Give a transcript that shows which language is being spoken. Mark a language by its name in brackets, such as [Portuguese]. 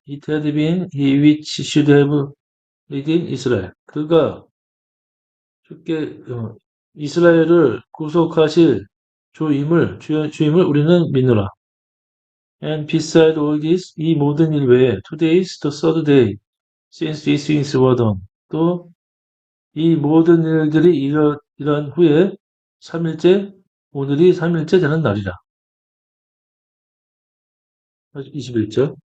[English] It had been he which should have redeemed Israel. [Korean] 그가 이스라엘을 구속하실 주임을 우리는 믿노라. [English] And beside all this, [Korean] 이 모든 일 외에, [English] today is the third day since these things were done. [Korean] 또 이 모든 일들이 일어난 후에 3일째, 오늘이 3일째 되는 날이라. 21절.